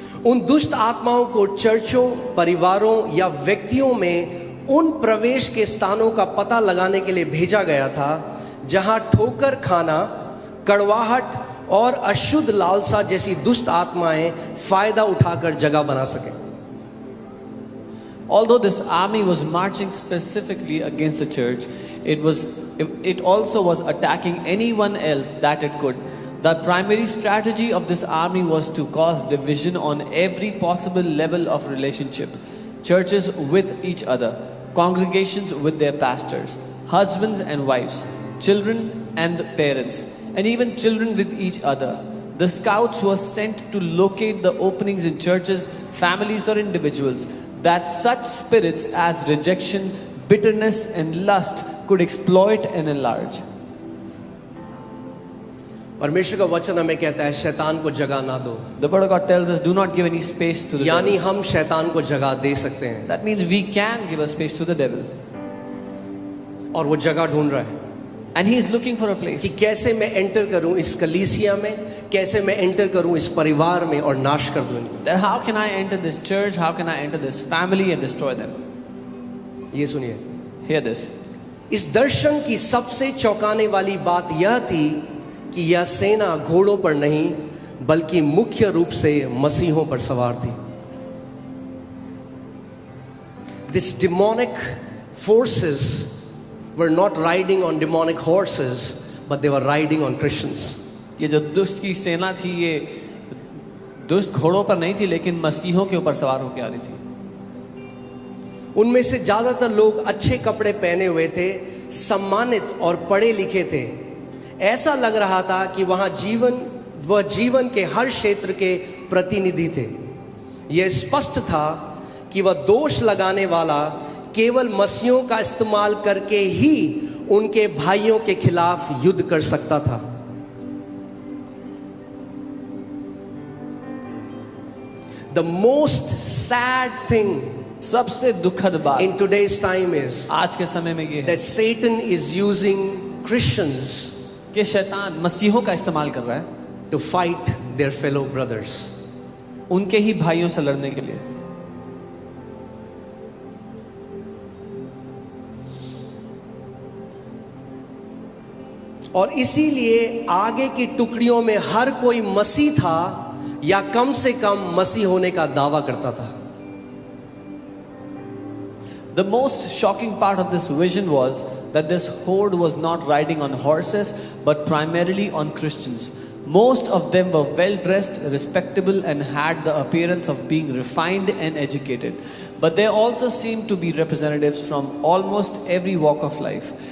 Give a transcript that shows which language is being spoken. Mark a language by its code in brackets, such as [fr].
[hi] उन दुष्ट आत्माओं को चर्चों, परिवारों या व्यक्तियों में उन प्रवेश के स्थानों का पता लगाने के लिए भेजा गया था जहां ठोकर खाना, कड़वाहट और अशुद्ध लालसा जैसी दुष्ट आत्माएं फायदा उठाकर जगह बना सकें। [en] Although this army was marching specifically against the church, it also was attacking anyone else that it could. The primary strategy of this army was to cause division on every possible level of relationship. Churches with each other, congregations with their pastors, husbands and wives, children and parents, and even children with each other. The scouts were sent to locate the openings in churches, families or individuals that such spirits as rejection, bitterness and lust could exploit and enlarge. [hi] परमेश्वर का वचन हमें कहता है शैतान को जगह ना दो। [en] The word of God tells us, do not give any space to the [hi] यानी [en] devil. [hi] हम शैतान को जगह दे सकते हैं, [en] That means we can give a space to the devil. [hi] और वो जगह ढूंढ रहा है [en] And he is looking for a place. [hi] कि कैसे मैं एंटर करूं इस कलीसिया में, कैसे मैं एंटर करूं इस परिवार में और नाश कर दूं इनको। [en] That how can I enter this church? How can I enter this family and destroy them? [hi] ये सुनिए, [en] Hear this. [hi] इस दर्शन की सबसे चौंकाने वाली बात यह थी कि यह सेना घोड़ों पर नहीं बल्कि मुख्य रूप से मसीहों पर सवार थी। [en] This demonic forces were not riding on demonic horses, but they were riding on Christians. [hi] ये जो दुष्ट की सेना थी, ये दुष्ट घोड़ों पर नहीं थी, लेकिन मसीहों के ऊपर सवार होकर आ रही थी। उनमें से ज्यादातर लोग अच्छे कपड़े पहने हुए थे, सम्मानित और पढ़े लिखे थे। ऐसा लग रहा था कि वह जीवन के हर क्षेत्र के प्रतिनिधि थे। यह स्पष्ट था कि वह दोष लगाने वाला केवल मसीहों का इस्तेमाल करके ही उनके भाइयों के खिलाफ युद्ध कर सकता था। [en] The most sad thing [hi] सबसे दुखद बात [en] in today's time is [hi] आज के समय में ये है [en] that Satan is using Christians [hi] कि शैतान मसीहों का इस्तेमाल कर रहा है [en] to fight their fellow brothers. [hi] उनके ही भाइयों से लड़ने के लिए। और इसीलिए आगे की टुकड़ियों में हर कोई मसीह था या कम से कम मसीह होने का दावा करता था। [en] The most shocking part of this vision was that this horde was not riding on horses but primarily on Christians. Most of them were well dressed, respectable, and had the appearance of being refined and educated. But they also seemed to be representatives from almost every walk of life.